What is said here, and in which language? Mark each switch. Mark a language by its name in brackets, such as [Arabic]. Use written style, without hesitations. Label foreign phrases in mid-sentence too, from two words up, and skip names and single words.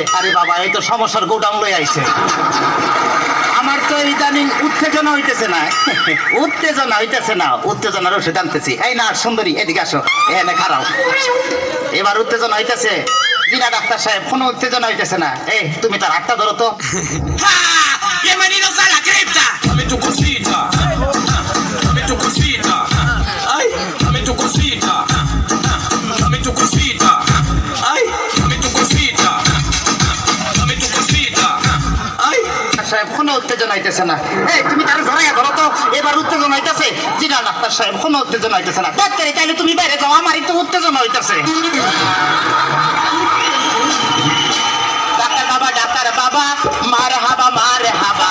[Bangla] আরে বাবা, এই তো সমস্যার গোডাউন লয়ে আইছে। আমার তো ইদানিং উত্তেজনা হইতেছে না। উত্তেজনা হইতেছে না, উত্তেজনার ওষুধ আনতেছি। এই না সুন্দরী এদিকে আসো, এখানে খারাও। এবার উত্তেজনা হইতেছে? জি না ডাক্তার সাহেব, কোনো উত্তেজনা হইতেছে না। এই তুমি তার হাতটা ধরো তো। [Spanish] Bienvenidos a la cripta. Dame tu cosita. Dame tu cosita. Ay, dame tu cosita. Dame tu cosita. Ay, dame tu cosita. Dame tu cosita. Ay. [Bangla] সাহেব কোনো উত্তেজনা হইতেছে না। এই তুমি তার ধরাইয়া ধরো তো। এবার উত্তেজনা হইতেছে? জি না ডাক্তার সাহেব, কোনো উত্তেজনা হইতেছে না। ডাক্তার তাইলে তুমি বাইরে যাও, আমারই তো উত্তেজনা হইতেছে। ডাক্তার বাবা ডাক্তার বাবা মার হাবা মার হাবা।